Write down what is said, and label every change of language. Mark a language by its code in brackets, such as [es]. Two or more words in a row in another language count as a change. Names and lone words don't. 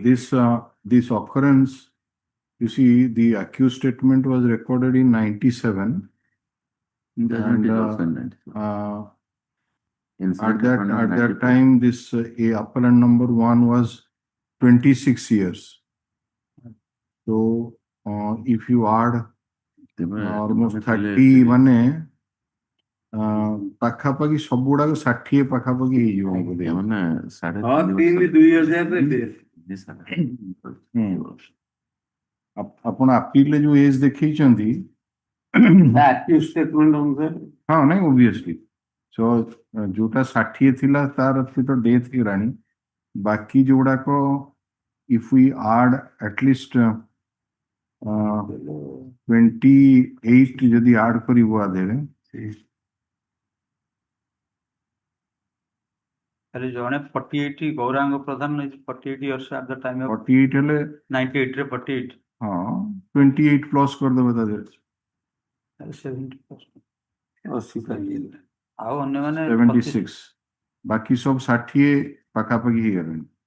[en] This occurrence, you see, the accused statement was recorded in 97. Judgment is And, also in 97. at that time, this a appellant number 1 was 26 years. So if you add almost 30 [or] ମାନେ ପାଖାପାଖି ସବୁଗୁଡାକ 60 ପାଖାପାଖି ହେଇଯିବ ବୋଧେ। ମାନେ ଆପଣ ଆପିଲରେ ଯୋଉ ଏଜ ଦେଖେଇଛନ୍ତି ହଁ ନାଇଁ ଓବିୟସଲି ସୋ ଯୋଉଟା 60 ଥିଲା ତାର ତ ଡେଥ୍ ହେଇଗଲାଣି ବାକି ଯୋଉଗୁଡାକ [en] if we add at least 28 [or] ଯଦି add କରିବ ଆଦେରେ [en] ଜଣେ 48 ଗୌରାଙ୍ଗ ପ୍ରଧାନ 48 years at the time of [or] 48 ହେଲେ 98 ରେ 48 ହଁ 28 ପ୍ଲସ୍ କରିଦେବେ ତା ଦେହରେ 70 ଆଉ ଅନ୍ୟମାନେ 76 ବାକି ସବୁ 60 ପାଖାପାଖି ହେଇଗଲେଣି।